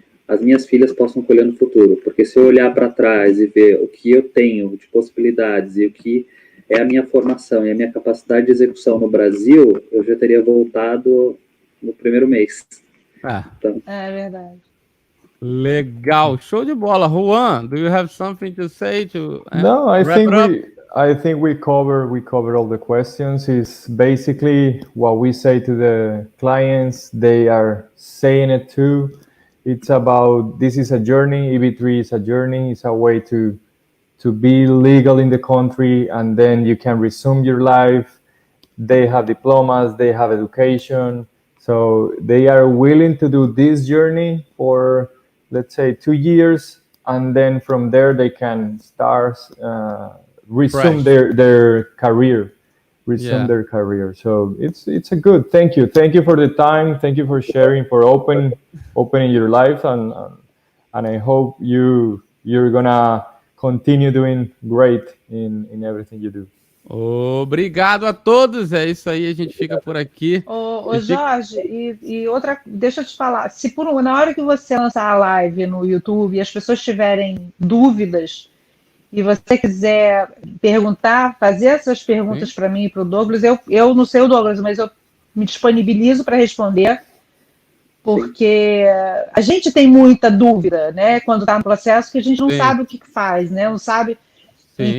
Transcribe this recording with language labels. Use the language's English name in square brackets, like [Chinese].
[Portuguese] as minhas filhas possam colher no futuro. Porque se eu olhar para trás e ver o que eu tenho de possibilidades e o que é a minha formação e a minha capacidade de execução no Brasil, eu já teria voltado no primeiro mês. Então, é verdade. Legal, show de bola. [English] Juan, do you have something to say to No, I think we cover all the questions. It's basically what we say to the clients. They are saying it too. It's about, this is a journey. EB3 is a journey. It's a way to be legal in the country, and then you can resume your life. They have diplomas, they have education. So they are willing to do this journey for, let's say, 2 years, and then from there they can start resume their career, their career. So it's a good. Thank you for the time. Thank you for sharing, for opening your life, and I hope you're gonna continue doing great in everything you do. [Portuguese] Obrigado a todos, é isso aí, a gente fica por aqui. Ô Jorge, e outra, deixa eu te falar, se na hora que você lançar a live no YouTube e as pessoas tiverem dúvidas e você quiser perguntar, fazer essas perguntas para mim e para o Douglas, eu não sei o Douglas, mas eu me disponibilizo para responder, porque a gente tem muita dúvida, né, quando está no processo, que a gente não sabe o que faz, né, não sabe. Sim.